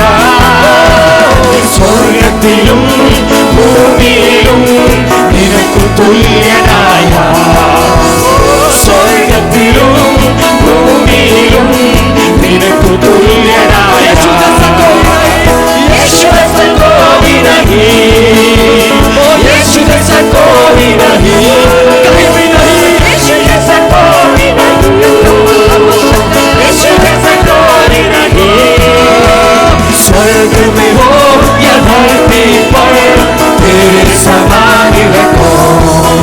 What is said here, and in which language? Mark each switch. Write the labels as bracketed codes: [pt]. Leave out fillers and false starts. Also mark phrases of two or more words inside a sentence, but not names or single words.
[ml] സ്വർഗ്ഗത്തിലും ഭൂമിയിലും നിനക്കു തുല്യനായ, സ്വർഗ്ഗത്തിലും ഭൂമിയിലും നിനക്കു തുല്യനായ. [hi] യേശു ജैसा कोई नहीं, യേശു जैसा कोई नहीं, कहीं भी नहीं। യേശു जैसा कोई नहीं, യേശु जैसा कोई नहीं। स्वर्ग में हो या धरती पर, तेरे समान है कौन।